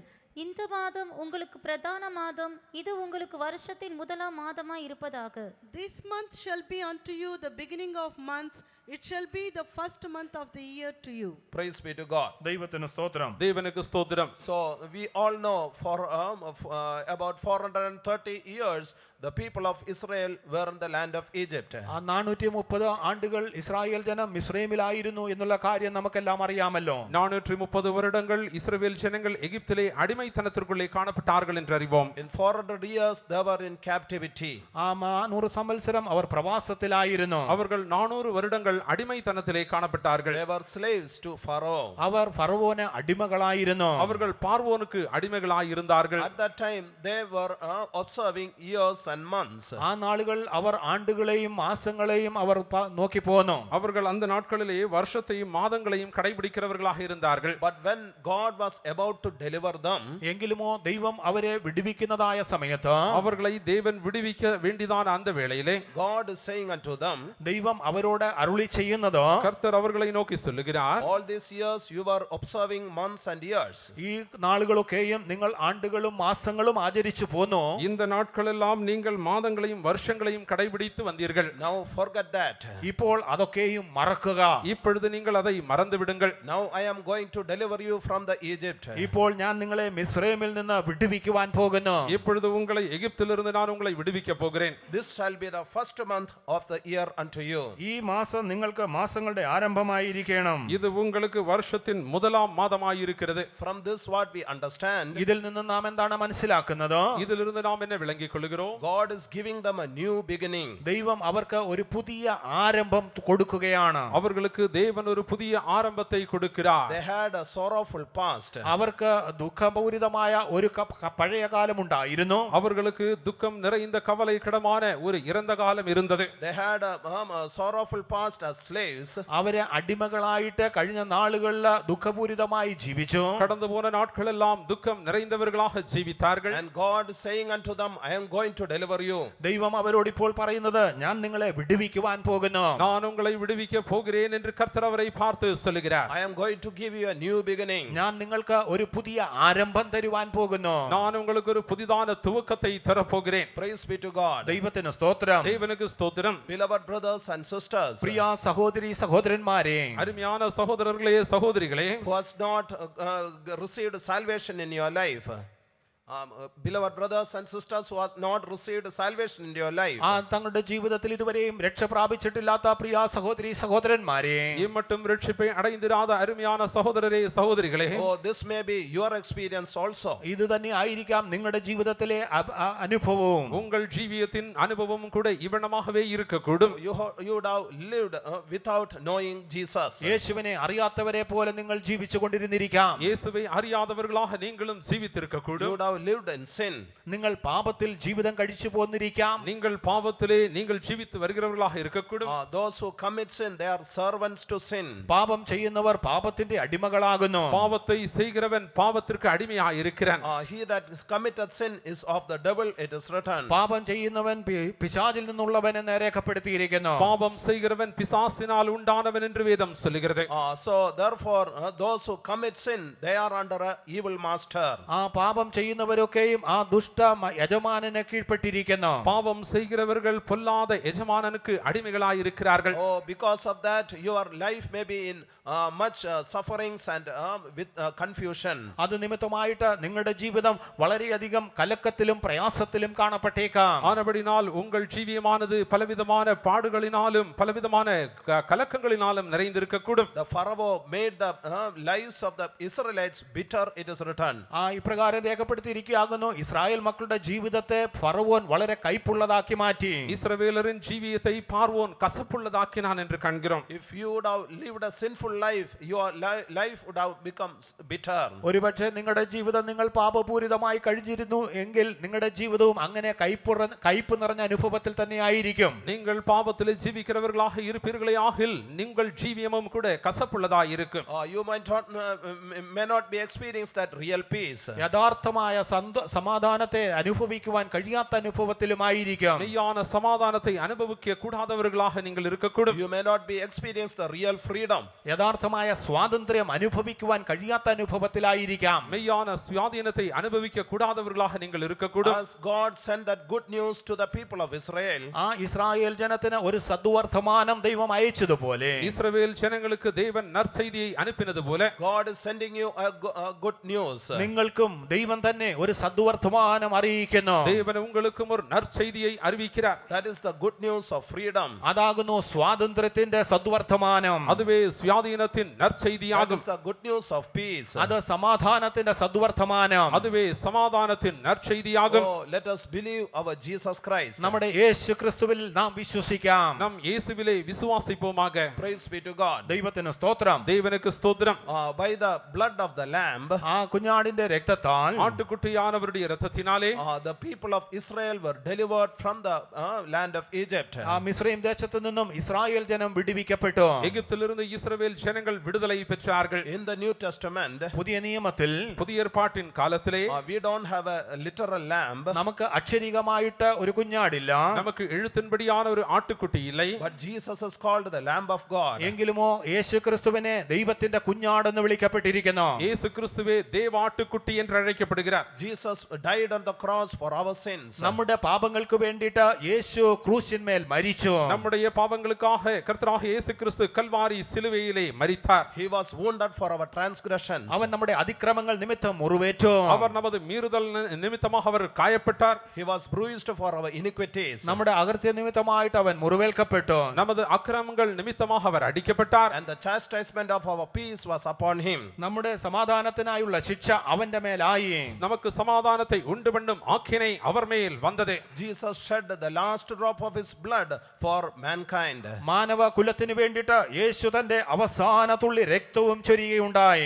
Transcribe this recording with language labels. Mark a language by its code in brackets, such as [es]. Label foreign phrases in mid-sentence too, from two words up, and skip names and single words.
[ta] இந்த மாதம் உங்களுக்கு பிரதான மாதம், இது உங்களுக்கு வருஷத்தின் முதலாம் மாதமாய் இருப்பதாக. [en] This month shall be unto you the beginning of months. it shall be the first month of the year to you. Praise be to God. [ml] ദൈവത്തിന് സ്തോത്രം. [ta] தேவனுக்கு ஸ்தோத்திரம். [en] So we all know for about 430 years the people of Israel were in the land of Egypt. [ml] 430 ആണ്ടുകൾ ഇസ്രായേൽ ജനം മിസ്രൈമിലായിരുന്നു എന്നുള്ള കാര്യം നമുക്കെല്ലാം അറിയാമല്ലോ. [ta] 430 வருடங்கள் இஸ்ரவேல் ஜனங்கள் எகிப்திலே அடிமைத்தனத்திற்குள்ளே காணப்பட்டார்கள் என்று அறிவோம். [en] In 400 years they were in captivity. [ml] 400 സംവത്സരം അവർ പ്രവാസത്തിലായിരുന്നു. [ta] அவர்கள் 400 வருடங்கள் அடிமைத்தனத்திலே காணப்பட்டார்கள். [en] They were slaves to Pharaoh. [ml] അവർ ഫറവോന് അടിമകളായിരുന്നു. [ta] அவர்கள் பார்வோனுக்கு அடிமைகளாய் இருந்தார்கள். [en] At that time they were observing years and months. [ml] ആ നാളുകൾ അവർ ആണ്ടുകളെയും മാസങ്ങളെയും അവർ നോക്കി പോന്നു. [ta] அவர்கள் அந்த நாட்களிலே வருஷத்தையும் மாதங்களையும் கடைபிடிக்கிறவர்களாக இருந்தார்கள். [en] But when God was about to deliver them, [ml] എങ്കിലുമോ ദൈവം അവരെ വിടുവിക്കുന്നതായ സമയത്ത് [ta] அவர்களை தேவன் விடுவிக்க வேண்டியதான அந்த வேளையிலே [en] God is saying unto them, [ml] ദൈവം അവരോട് അരുളി ചെയ്യുന്നത്, [ta] கர்த்தர் அவர்களை நோக்கி சொல்லுகிறார், [en] all these years you were observing months and years. [ml] ഈ നാളുകളൊക്കെയും നിങ്ങൾ ആണ്ടുകളും മാസങ്ങളും ആചരിച്ചു പോന്നു. [ta] இந்த நாட்களெல்லாம் நீங்கள் மாதங்களையும் வருஷங்களையும் கடைபிடித்து வந்தீர்கள். [en] Now forget that. [ml] ഇപ്പോൾ അതൊക്കെയും മറക്കുക. [ta] இப்பொழுது நீங்கள் அதை மறந்து விடுங்கள். [en] Now I am going to deliver you from the Egypt. [ml] ഇപ്പോൾ ഞാൻ നിങ്ങളെ മിസ്രൈമിൽ നിന്ന് വിടുവിക്കുവാൻ പോകുന്നു. [ta] இப்பொழுது உங்களை எகிப்திலிருந்து நான் உங்களை விடுவிக்க போகிறேன். [en] This shall be the first month of the year unto you. [ml] ഈ മാസം നിങ്ങൾക്ക് മാസങ്ങളുടെ ആരംഭമായിരിക്കണം. [ta] இது உங்களுக்கு வருஷத்தின் முதலாம் மாதமாயிருக்கிறது. [en] From this what we understand, [ml] ഇതിൽ നിന്ന് നാം എന്താണ് മനസ്സിലാക്കുന്നത്? [ta] இதிலிருந்து நாம் என்ன விளங்கிக் கொள்கிறோம்? [en] God is giving them a new beginning. [ml] ദൈവം അവർക്ക് ഒരു പുതിയ ആരംഭം കൊടുക്കുകയാണ്. [ta] அவர்களுக்கு தேவன் ஒரு புதிய ஆரம்பத்தை கொடுக்கிறார். [en] They had a sorrowful past. [ml] അവർക്ക് ദുഃഖപൂരിതമായ ഒരു പഴയ കാലമുണ്ടായിരുന്നു. [ta] அவர்களுக்கு துக்கம் நிறைந்த கவலைக்கிடமான ஒரு இறந்த காலம் இருந்தது. [en] They had a sorrowful past as slaves. [ml] അവരെ അടിമകളായിട്ട് കഴിഞ്ഞ നാളുകളിൽ ദുഃഖപൂരിതമായി ജീവിച്ചു. [ta] கடந்து போன நாட்களெல்லாம் துக்கம் நிறைந்தவர்களாக ஜீவித்தார்கள். [en] And God is saying unto them, I am going to deliver you. [ml] ദൈവം അവരോട് ഇപ്പോൾ പറയുന്നത്, ഞാൻ നിങ്ങളെ വിടുവിക്കുവാൻ പോകുന്നു. [ta] நான் உங்களை விடுவிக்க போகிறேன் என்று கர்த்தர் அவரை பார்த்து சொல்லுகிறார். [en] I am going to give you a new beginning. [ml] ഞാൻ നിങ്ങൾക്ക് ഒരു പുതിയ ആരംഭം തരുവാൻ പോകുന്നു. [ta] நான் உங்களுக்கு ஒரு புதிதான துவக்கத்தை தரப்போகிறேன். [en] Praise be to God. [ml] ദൈവത്തിന് സ്തോത്രം. [ta] தேவனுக்கு ஸ்தோத்திரம். [en] Beloved brothers and sisters, [ml] പ്രിയ സഹോദരി സഹോദരന്മാരെ, [ta] அருமையான சகோதரர்களே சகோதரிகளே, [en] who has not received salvation in your life, beloved brothers and sisters who has not received salvation in your life, [ml] തങ്ങളുടെ ജീവിതത്തിൽ ഇതുവരെയും രക്ഷ പ്രാപിച്ചിട്ടില്ലാത്ത പ്രിയ സഹോദരി സഹോദരന്മാരെ, [ta] இம்மட்டும் ரட்சிப்பை அடைந்திராத அருமையான சகோதரரே சகோதரிகளே, [en] oh, this may be your experience also. [ml] ഇത് തന്നെ ആയിരിക്കാം നിങ്ങളുടെ ജീവിതത്തിലെ അനുഭവവും. [ta] உங்கள் ஜீவியத்தின் அனுபவம் கூட இவனமாகவே இருக்கக்கூடும். [en] You would have lived without knowing Jesus. [ml] യേശുവിനെ അറിയാത്തവരെ പോലെ നിങ്ങൾ ജീവിച്ചു കൊണ്ടിരുന്നിരിക്കാം. [ta] இயேசுவை அறியாதவர்களாக நீங்களும் ஜீவித்திருக்கக்கூடும். [en] You would have lived in sin. [ml] നിങ്ങൾ പാപത്തിൽ ജീവിതം കഴിച്ചു പോന്നിരിക്കാം. [ta] நீங்கள் பாவத்திலே நீங்கள் ஜீவித்து வருகிறவர்களாக இருக்கக்கூடும். [en] Those who commit sin, they are servants to sin. [ml] പാപം ചെയ്യുന്നവർ പാപത്തിന്റെ അടിമകളാകുന്നു. [ta] பாவத்தை செய்கிறவன் பாவத்திற்கு அடிமையாக இருக்கிறான். [en] He that committeth sin is of the devil, it is written. [ml] പാപം ചെയ്യുന്നവൻ പിശാചിൽ നിന്നുള്ളവൻ എന്ന് രേഖപ്പെടുത്തിയിരിക്കുന്നു. [ta] பாவம் செய்கிறவன் பிசாசினால் உண்டானவன் என்று வேதம் சொல்லுகிறது. [en] So therefore those who commit sin, they are under a evil master. [ml] പാപം ചെയ്യുന്നവരൊക്കെയും ആ ദുഷ്ട യജമാനനെ കീഴ്പ്പെട്ടിരിക്കുന്നു. [ta] பாவம் செய்கிறவர்கள் பொல்லாத எஜமானனுக்கு அடிமைகளாய் இருக்கிறார்கள். [en] Because of that your life may be in much sufferings and with confusion. [ml] അത് നിമിത്തമായിട്ട് നിങ്ങളുടെ ജീവിതം വളരെയധികം കലക്കത്തിലും പ്രയാസത്തിലും കാണപ്പെട്ടേക്കാം. [ta] ஆனபடினால் உங்கள் ஜீவியமானது பலவிதமான பாடுகளினாலும் பலவிதமான கலக்கங்களினாலும் நிறைந்திருக்கக்கூடும். [en] The Pharaoh made the lives of the Israelites bitter, it is written. [ml] ഇപ്രകാരം രേഖപ്പെടുത്തിയിരിക്കുകയാകുന്നു, ഇസ്രായേൽ മക്കളുടെ ജീവിതത്തെ ഫറവോൻ വളരെ കൈപ്പുള്ളതാക്കി മാറ്റി. [ta] இஸ்ரவேலரின் ஜீவியத்தை பார்வோன் கசப்புள்ளதாக்கினான் என்று காண்கிறோம். [en] If you would have lived a sinful life, your life would have become bitter. [ml] ഒരുപക്ഷെ നിങ്ങളുടെ ജീവിതം നിങ്ങൾ പാപപൂരിതമായി കഴിഞ്ഞിരുന്നു എങ്കിൽ നിങ്ങളുടെ ജീവിതവും അങ്ങനെ കയ്പ് നിറഞ്ഞ അനുഭവത്തിൽ തന്നെ ആയിരിക്കും. [ta] நீங்கள் பாவத்திலே ஜீவிக்கிறவர்களாக இருப்பீர்களே ஆகில் நீங்கள் ஜீவியமும் கூட கசப்புள்ளதாய் இருக்கும். [en] You may not be experienced that real peace. [ml] യഥാർത്ഥമായ സമാധാനത്തെ അനുഭവിക്കുവാൻ കഴിയാത്ത അനുഭവത്തിലുമായിരിക്കും. [ta] மெய்யான சமாதானத்தை அனுபவிக்க கூடாதவர்களாக நீங்கள் இருக்கக்கூடும். [en] You may not be experience the real freedom. [ml] യഥാർത്ഥമായ സ്വാതന്ത്ര്യം അനുഭവിക്കുവാൻ കഴിയാത്ത അനുഭവത്തിലായിരിക്കാം. [ta] மெய்யான சுயாதீனத்தை அனுபவிக்க கூடாதவர்களாக நீங்கள் இருக்கக்கூடும். [en] As God sent that good news to the people of Israel, [ml] ആ ഇസ്രായേൽ ജനത്തിന് ഒരു സദ്വർത്തമാനം ദൈവം അയച്ചതുപോലെ [ta] இஸ்ரவேல் ஜனங்களுக்கு தேவன் நற்செய்தியை அனுப்பினது போல [en] God is sending you a good news. [ml] നിങ്ങൾക്കും ദൈവം തന്നെ ഒരു സദ്വർത്തമാനം അറിയിക്കുന്നു. [ta] தேவன் உங்களுக்கும் ஒரு நற்செய்தியை அறிவிக்கிறார். [en] That is the good news of freedom. [ml] അതാകുന്നു സ്വാതന്ത്ര്യത്തിന്റെ സദ്വർത്തമാനം. [ta] அதுவே சுயாதீனத்தின் [en] That [ta] நற்செய்தியாகும். [en] is the good news of peace. [ml] അത് സമാധാനത്തിന്റെ സദ്വർത്തമാനം. [ta] அதுவே சமாதானத்தின் நற்செய்தியாகும். [en] Oh, let us believe our Jesus Christ. [ml] നമ്മുടെ യേശു ക്രിസ്തുവിൽ നാം വിശ്വസിക്കാം. [ta] நம் இயேசுவிலே விசுவாசிப்போமாக. [en] Praise be to God. [ml] ദൈവത്തിന് സ്തോത്രം. [ta] தேவனுக்கு ஸ்தோத்திரம். [en] By the blood of the lamb, [ml] ആ കുഞ്ഞാടിന്റെ രക്തത്താൽ [ta] ஆட்டுக்குட்டியானவருடைய இரத்தத்தினாலே [en] the people of Israel were delivered from the land of Egypt. [ml] ആ മിസ്രയീം ദേശത്തു നിന്നും ഇസ്രായേൽ ജനം വിടുവിക്കപ്പെട്ടു. [ta] எகிப்திலிருந்து இஸ்ரவேல் ஜனங்கள் விடுதலை பெற்றார்கள். [en] In the New Testament, [ml] പുതിയ നിയമത്തിൽ [ta] புதிய ஏற்பாட்டின் காலத்திலே [en] we don't have a literal lamb, [ml] നമുക്ക് അക്ഷരികമായിട്ട് ഒരു കുഞ്ഞാടില്ല. [ta] நமக்கு எழுத்தின்படியான ஒரு ஆட்டுக்குட்டி இல்லை. [en] but Jesus is called the Lamb of God. [ml] എങ്കിലുമോ യേശു ക്രിസ്തുവിനെ ദൈവത്തിന്റെ കുഞ്ഞാടെന്ന് വിളിക്കപ്പെട്ടിരിക്കുന്നു. [ta] இயேசு கிறிஸ்துவே தேவ ஆட்டுக்குட்டி என்று அழைக்கப்படுகிறார். [en] Jesus died on the cross for our sins. [ml] നമ്മുടെ പാപങ്ങൾക്ക് വേണ്ടിയിട്ട് യേശു ക്രൂശിന്മേൽ മരിച്ചു. [ta] நம்முடைய பாவங்களுக்காக கர்த்தராக இயேசு கிறிஸ்து கல்வாரி சிலுவையிலே மரித்தார். [en] He was wounded for our transgressions. [ml] അവൻ നമ്മുടെ അതിക്രമങ്ങൾ നിമിത്തം മുറിവേറ്റു. [ta] அவர் நமது மீறுதல் நிமித்தமாக அவர் காயப்பட்டார். [en] He was bruised for our iniquities. [ml] നമ്മുടെ അകൃത്യ നിമിത്തമായിട്ട് അവൻ മുറിവേൽക്കപ്പെട്ടു. [ta] நமது அக்கிரமங்கள் நிமித்தமாக அவர் அடிக்கப்பட்டார். [en] And the chastisement of our peace was upon him. [ml] നമ്മുടെ സമാധാനത്തിനായുള്ള ശിക്ഷ അവന്റെ മേലായി. [ta] நமக்கு சமாதானத்தை உண்டு பண்ணும் ஆக்கினை அவர் மேல் வந்தது. [en] Jesus shed the last drop of his blood for mankind. [ml] മാനവ കുലത്തിന് വേണ്ടിയിട്ട് യേശു തന്റെ അവസാന തുള്ളി രക്തവും ചൊരിയുകയുണ്ടായി.